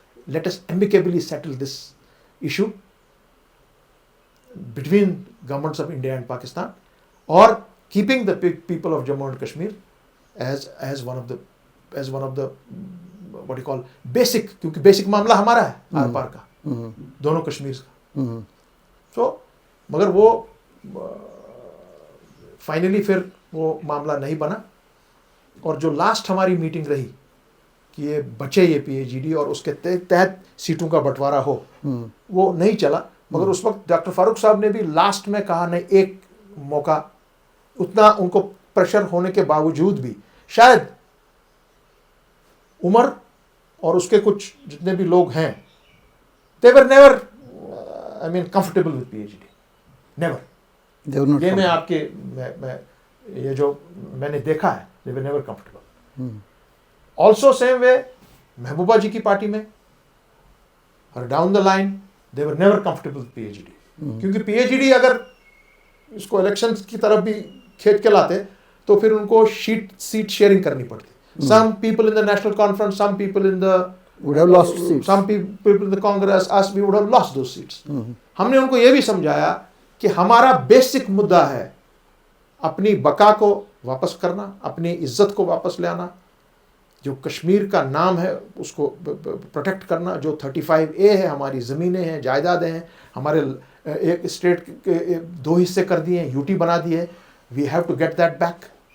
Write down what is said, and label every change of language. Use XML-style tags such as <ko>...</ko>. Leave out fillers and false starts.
<en>let us amicably settle this issue between governments of India and Pakistan, or keeping the people of Jammu and Kashmir as one of the what you call basic,</en> <hi>क्योंकि basic मामला हमारा है are पार का, दोनों कश्मीर का. तो मगर वो फाइनली फिर वो मामला नहीं बना, और जो लास्ट हमारी मीटिंग रही कि ये बचे ये PAGD और उसके तहत सीटों का बंटवारा हो, वो नहीं चला. मगर उस वक्त डॉक्टर फारूक साहब ने भी लास्ट में कहा नहीं, एक मौका, उतना उनको प्रेशर होने के बावजूद भी शायद उमर और उसके कुछ जितने भी लोग हैं,</hi> <en>they were never comfortable with PAGD, never.</en> <hi>ये मैं आपके मैं ये जो मैंने देखा है,</hi> <en>they were never comfortable. Also same way Mehbooba ji</en> <hi>की पार्टी में और</hi> <en>down the line they were never comfortable with PAGD.</en> <hi>क्योंकि PAGD अगर इसको इलेक्शंस की तरफ भी खेच के लाते तो फिर उनको सीट शेयरिंग करनी पड़ती.</hi> <en>Some people in the national conference, some people in the would have lost seats. Some people in the Congress, us, we would have lost those seats.</en> <hi>हमने उनको ये भी समझाया कि हमारा बेसिक मुद्दा है अपनी बका को वापस करना, अपनी इज्जत को वापस ले आना, जो कश्मीर का नाम है उसको प्रोटेक्ट करना, जो 35A है, हमारी ज़मीनें हैं, जायदादें हैं, हमारे एक स्टेट के 2 हिस्से कर दिए हैं, यूटी बना दिए है,</hi> <en>We have to get that back.</en>